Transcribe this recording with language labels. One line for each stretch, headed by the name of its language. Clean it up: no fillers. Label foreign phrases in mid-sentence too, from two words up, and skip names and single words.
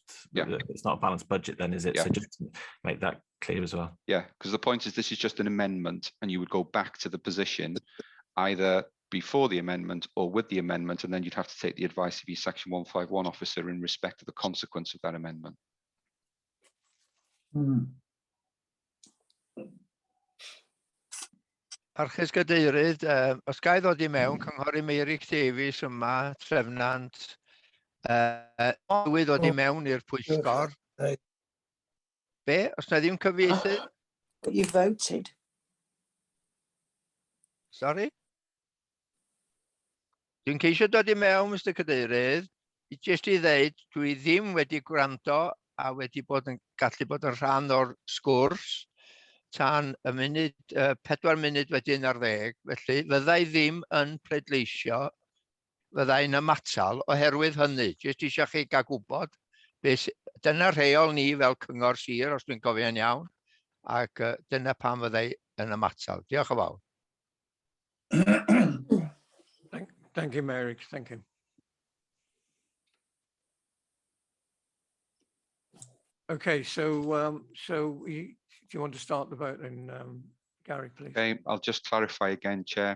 English: Yeah, it's not a balanced budget then, is it? Yeah. So just to make that clear as well. Yeah, because the point is this is just an amendment, and you would go back to the position either before the amendment or with the amendment, and then you'd have to take the advice of your Section 151 officer in respect of the consequence of that amendment.
Welsh: Archus Gadeirydd, os ga I ddod I mewn, Cynghorydd Meirig Davies yma, trefnant, dwi ddod I mewn i'r pwyllgor. Be, os na ddim cyfieithydd?
English: But you voted. Sorry?
Welsh: Dwi'n ceisio dod I mewn, Mr Cadeirydd. jyst I ddeud, dwi ddim wedi gwrando a wedi gallu bod yn rhan o'r sgwrs tan y munud, 4 munud wedi 11, felly fyddai ddim yn pleidleisio, fyddai'n ymatal oherwydd hynny. Jyst eisiau chi gael gwybod beth dyna rheol ni fel Cyngor Sir, os dwi'n cofio'n iawn, ac dyna pam fyddai yn ymatal. Diolch yn fawr.
English: Thank you, Mary. Thank you. Okay, so do you want to start the vote then, Gary, please? Okay, I'll just clarify again, Chair.